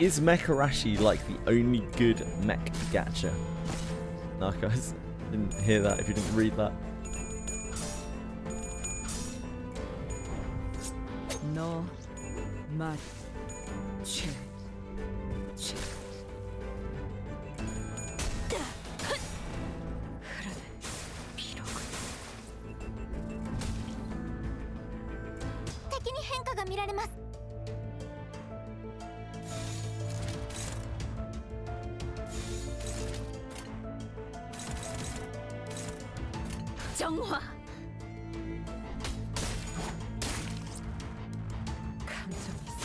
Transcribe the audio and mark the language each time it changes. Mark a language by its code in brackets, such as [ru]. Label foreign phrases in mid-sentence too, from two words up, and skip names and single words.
[en] is Mecharashi like the only good mech gacha? No, guys, didn't hear that if you didn't read that. [ko] 너, 맛, 죄. 흐르는 피로군. [ja] 敵に変化が見られます。 [ko] 정화. 감정이